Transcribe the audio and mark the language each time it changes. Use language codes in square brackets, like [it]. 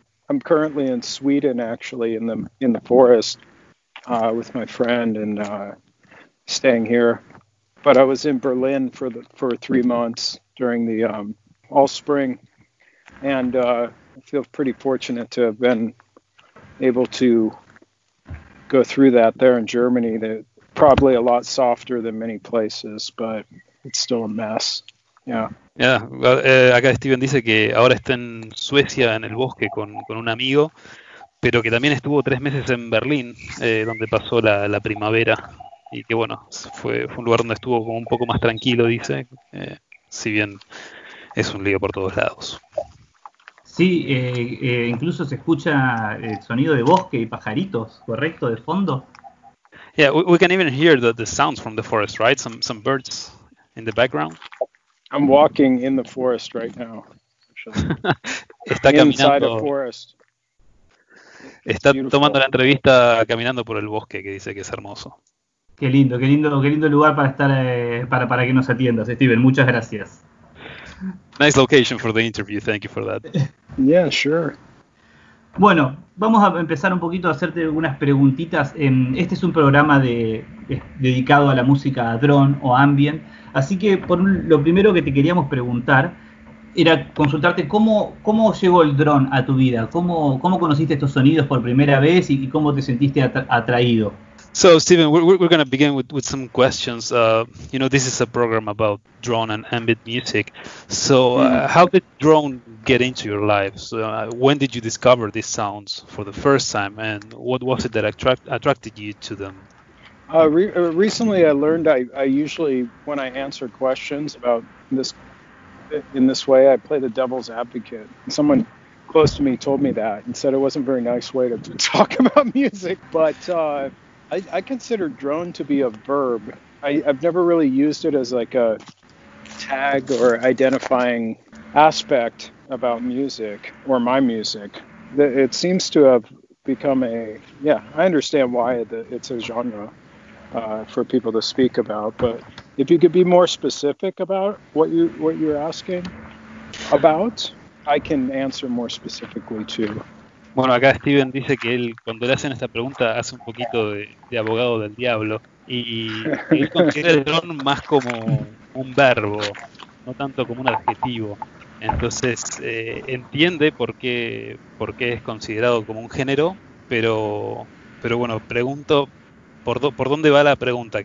[en] I'm currently in Sweden, actually, in the forest with my friend and staying here, but I was in Berlin for 3 months during the all spring, and I feel pretty fortunate to have been able to go through that there in Germany. They're probably a lot softer than many places, but it's still a mess. Yeah. [es] Well, acá Steven dice que ahora está en Suecia en el bosque con un amigo, pero que también estuvo 3 meses en Berlín, donde pasó la primavera. Y que bueno, fue un lugar donde estuvo como un poco más tranquilo, dice, si bien es un lío por todos lados. Sí, incluso se escucha el sonido de bosque y pajaritos, ¿correcto? De fondo. [en] Yeah, we can even hear the sounds from the forest, right? Some birds in the background. I'm walking in the forest right now. [es] Está caminando. [en] Inside a forest. [es] Está tomando la entrevista caminando por el bosque, que dice que es hermoso. Qué lindo lugar para estar, para que nos atiendas, Steven. Muchas gracias. [en] Nice location for the interview. Thank you for that. Yeah, sure. [es] Bueno, vamos a empezar un poquito a hacerte algunas preguntitas. Este es un programa dedicado a la música drone o ambient. Así que lo primero que te queríamos preguntar era consultarte cómo llegó el drone a tu vida. ¿Cómo conociste estos sonidos por primera vez y cómo te sentiste atraído? [en] So, Steven, we're going to begin with some questions. You know, this is a program about drone and ambient music. So, how did drone get into your life? So, when did you discover these sounds for the first time? And what was it that attracted you to them? Recently, I learned I usually, when I answer questions about this, in this way, I play the devil's advocate. Someone close to me told me that and said it wasn't a very nice way to talk about music, but I consider drone to be a verb. I've never really used it as like a tag or identifying aspect about music or my music. It seems to have become I understand why it's a genre for people to speak about, but if you could be more specific about what you're asking about, I can answer more specifically too. [es] Bueno, acá Steven dice que él, cuando le hacen esta pregunta, hace un poquito de abogado del diablo, y él considera el dron más como un verbo, no tanto como un adjetivo. Entonces, entiende por qué es considerado como un género, pero bueno, pregunto, ¿por dónde va la pregunta?